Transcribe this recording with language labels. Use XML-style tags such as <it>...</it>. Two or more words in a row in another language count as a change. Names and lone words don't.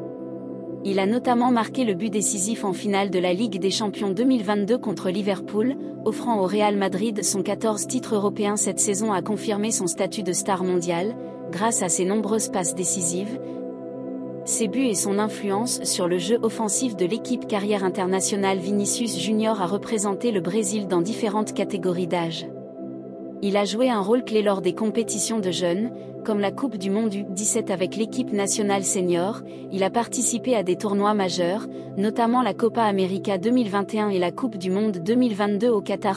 <fr>Il a notamment marqué le but décisif en finale de la Ligue des Champions 2022 contre Liverpool, offrant au Real Madrid son 14e titre européen. Cette saison a confirmé son statut de star mondiale, grâce à ses nombreuses passes décisives, ses buts et son influence sur le jeu offensif de l'équipe. Carrière internationale. Vinícius Júnior a représenté le Brésil dans différentes catégories d'âge. Il a joué un rôle clé lors des compétitions de jeunes, comme la Coupe du Monde U17 avec l'équipe nationale senior. Il a participé à des tournois majeurs, notamment la Copa América 2021 et la Coupe du Monde 2022 au Qatar.</fr>